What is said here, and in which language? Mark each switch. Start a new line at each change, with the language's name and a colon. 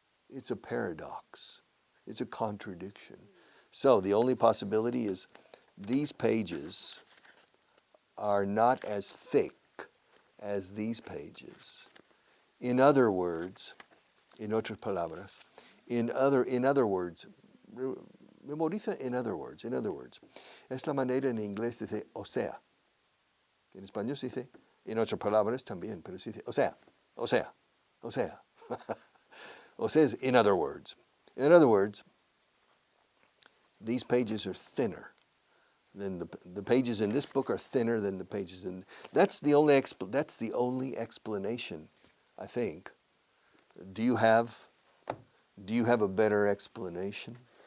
English: It's a paradox. It's a contradiction. So the only possibility is these pages are not as thick as these pages. In other words,
Spanish: en otras palabras,
English: in other words, Memoriza in other words, in other words.
Spanish: Es la manera en inglés de decir o sea. En español se dice, en otras palabras también, pero se dice o sea, o sea, o sea.
English: O sea is in other words. In other words, these pages are thinner than the pages in this book are thinner than the pages in. That's the only explanation, I think. Do you have a better explanation?